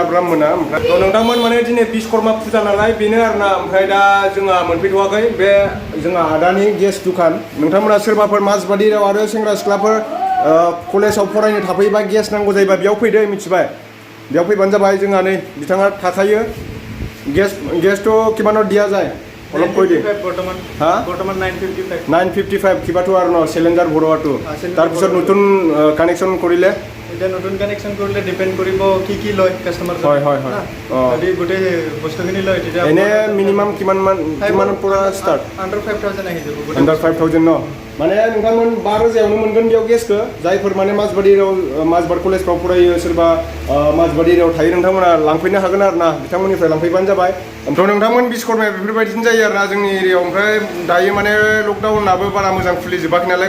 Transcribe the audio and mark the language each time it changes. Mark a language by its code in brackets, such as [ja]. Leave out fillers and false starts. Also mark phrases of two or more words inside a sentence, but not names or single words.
[brx] ब्राह्मणा ओमफ्राय थ' नोंथांमोन माने दिनै बिश्वकर्मा फुजा नालाय बेनो आरोना ओमफ्राय दा जोंहा मोनफैथ'वाखै बे जोंहा आदानि गेस दुखान नोंथांमोना सोरबाफोर माजबादियाव आरो सेंग्रा सिख्लाफोर कलेजाव फरायनो थाफैयोबा गेस नांगौ जायोबा बेयाव फैदो मिथिबाय बेयाव फैबानो जाबाय जोंहा नै बिथाङा थाखायो गेसथ' किमानाव दिया [as] যায় অলপ কৈ দিয়ে বৰ্তমান 955 কিবাটো আৰু ন সিলিন্ডাৰ ভৰোৱাটো তাৰপিছত নতুন কানেকশ্যন কৰিলে এটা নতুন কানেকশন কৰিলে ডিপেন্ড কৰিব কি লয় কাস্টমাৰ হয় যদি গোটে বস্তুখিনি লয় তেতিয়া এনে মিনিমাম কিমান পৰা স্টাৰ্ট আন্ডাৰ 5000 আহি যাব আন্ডাৰ 5000 ন [brx] माने नोंथांमोन 5,000 मोनगोन बेयाव गेसखौ जायफोर माने माजबाद कलेजफ्राव फरायो सोरबा माजबाद एरियायाव थायो नोंथांमोना लांफैनो हागोन आरो ना बिथांमोननिफ्राय लांफैबानो जाबाय ओमफ्राय नोंथांमोन बिश्वकर्माया बेफोरबायदिनो जायो आरो ना जोंनि एरियायाव ओमफ्राय दायो माने लकडाउनाबो बारा मोजां खुलिजोबाखै नालाय